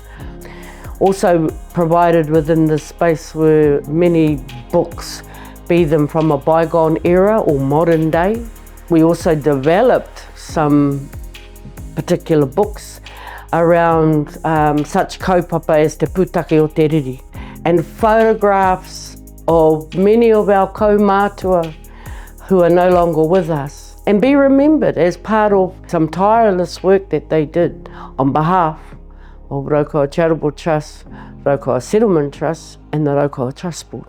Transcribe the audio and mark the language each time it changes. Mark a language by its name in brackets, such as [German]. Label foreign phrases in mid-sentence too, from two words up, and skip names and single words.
[English] Also provided within this space were many books, be them from a bygone era or modern day. We also developed some particular books around such kaupapa as [Māori] te pūtake o te riri, [English] and photographs of many of our kaumātua who are no longer with us, and be remembered as part of some tireless work that they did on behalf of Raukawa Charitable Trust, Raukawa Settlement Trust, and the Raukawa Trust Board.